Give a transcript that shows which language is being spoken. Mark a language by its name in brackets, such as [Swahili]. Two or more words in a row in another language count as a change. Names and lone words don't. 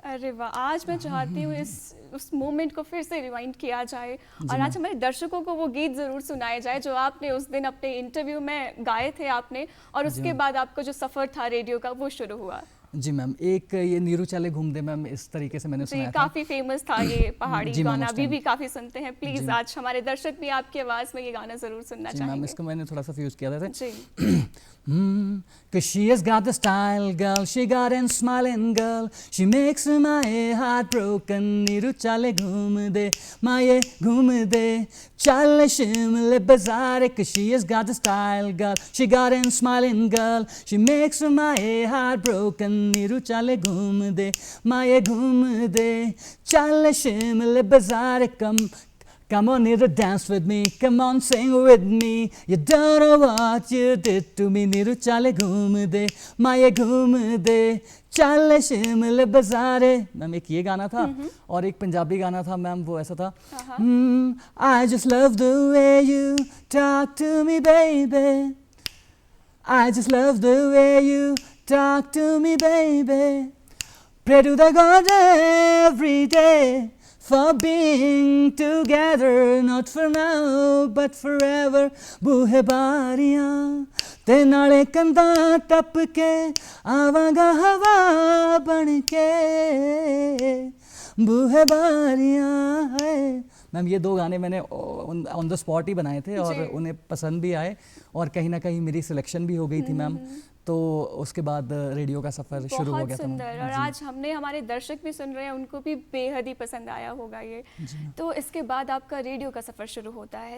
[Hindi] अरे वाह, आज मैं चाहती हूँ उस मोमेंट को फिर से रिवाइंड किया जाए, और आज हमारे दर्शकों को वो गीत ज़रूर सुनाए जाए जो आपने उस दिन अपने इंटरव्यू में गाए थे आपने, और उसके बाद आपका जो सफ़र था रेडियो का वो शुरू हुआ। जी मैम, एक ये [Sirmauri] नीरू चाले घूम दे [Hindi] मैम, इस तरीके से मैंने जी, सुनाया था। काफ़ी फेमस था ये पहाड़ी जी मैम, गाना, उस अभी टाइम। भी काफ़ी सुनते हैं। प्लीज़ जी। आज हमारे दर्शक भी आपकी आवाज़ में ये गाना ज़रूर सुनना जी मैम, चाहेंगे। इसको मैंने थोड़ा सा फ्यूज़ किया था। जी। [English] Cause she has got the style, girl, she got and smiling, girl, she makes my heart broken. [Sirmauri] नीरू चाले घूम दे, माये घूम दे, चल शिमले बाजार. [English] Cause she has got the style, girl, she got and smiling, girl, she makes my heart broken. [Sirmauri] नीरू चाले घूम दे, माये घूम दे, चल शिमले बाजार. [English] Come on, Niru, dance with me. Come on, sing with me. You don't know what you did to me. [Sirmauri] Niru chale घूम दे, माये घूम दे, चल शिमले बाज़ारे. [Hindi] मैम एक ये गाना था, और एक पंजाबी गाना था मैम, वो ऐसा था. [English] I just love the way you talk to me, baby. I just love the way you talk to me, baby. Pray to the God every day for being together, not for now but forever. [Punjabi] ਬੂਹੇ ਬਾਰੀਆਂ ਤੇ ਨਾਲੇ ਕੰਧਾਂ ਟੱਪ ਕੇ ਆਵਾਂਗਾ ਹਵਾ ਬਣ ਕੇ. ਬੂਹੇ ਬਾਰੀਆਂ [Hindi] है मैम, ये 2 गाने मैंने [English] on the spot [Hindi] ही बनाए थे, और उन्हें पसंद भी आए, और कहीं ना कहीं मेरी सिलेक्शन भी हो गई थी मैम. तो उसके बाद रेडियो का सफ़र शुरू हो गया था। बहुत सुंदर, और आज हमने, हमारे दर्शक भी सुन रहे हैं, उनको भी बेहद ही पसंद आया होगा ये। तो इसके बाद आपका रेडियो का सफ़र शुरू होता है।